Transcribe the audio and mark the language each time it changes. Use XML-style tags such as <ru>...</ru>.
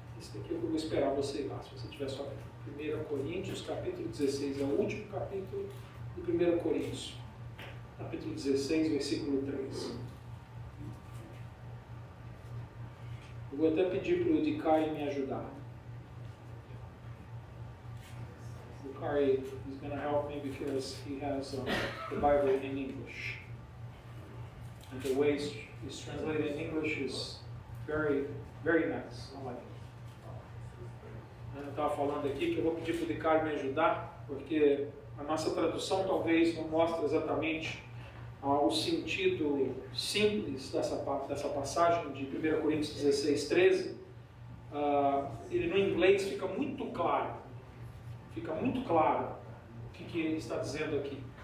<pt>Esse daqui eu vou esperar você ir lá, se você tiver sua Bíblia. 1 Coríntios, capítulo 16, é o último capítulo de 1 Coríntios, capítulo 16, versículo 3. Eu vou até pedir para o Dicai me ajudar.</pt> <en>O Dicai is going to help me because he has the Bible in English. And the way it's translated in English is very, very nice. I like it.</en> <pt>Eu estava falando aqui que eu vou pedir para o Dicai me ajudar, porque a nossa tradução talvez não mostre exatamente o sentido simples dessa passagem de 1 Coríntios 16, 13. Ele no inglês fica muito claro o que ele está dizendo aqui.</pt>